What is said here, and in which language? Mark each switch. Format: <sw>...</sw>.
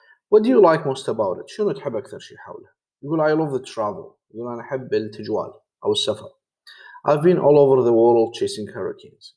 <en>What do you like most about it؟</en> <ar>شنو تحب أكثر شيء حوله؟</ar> <en>يقول I love the travel.</en> <ar>يقول أنا أحب التجوال أو السفر.</ar> <en>I've been all over the world chasing hurricanes.</en>